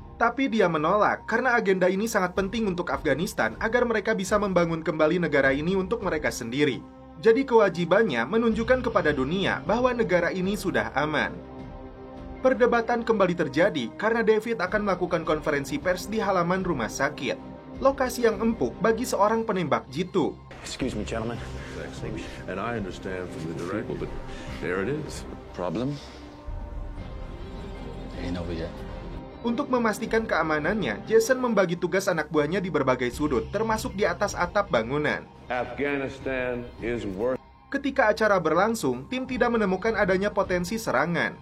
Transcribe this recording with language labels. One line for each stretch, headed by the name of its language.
Indonesian: Tapi dia menolak karena agenda ini sangat penting untuk Afghanistan agar mereka bisa membangun kembali negara ini untuk mereka sendiri. Jadi kewajibannya menunjukkan kepada dunia bahwa negara ini sudah aman. Perdebatan kembali terjadi karena David akan melakukan konferensi pers di halaman rumah sakit. Lokasi yang empuk bagi seorang penembak jitu.
English: Excuse me, gentlemen. And I understand from the director, but there it is. Problem? Ain't over yet.
Indonesian: Untuk memastikan keamanannya, Jason membagi tugas anak buahnya di berbagai sudut, termasuk di atas atap bangunan.
English: Afghanistan is worth.
Indonesian: Ketika acara berlangsung, tim tidak menemukan adanya potensi serangan.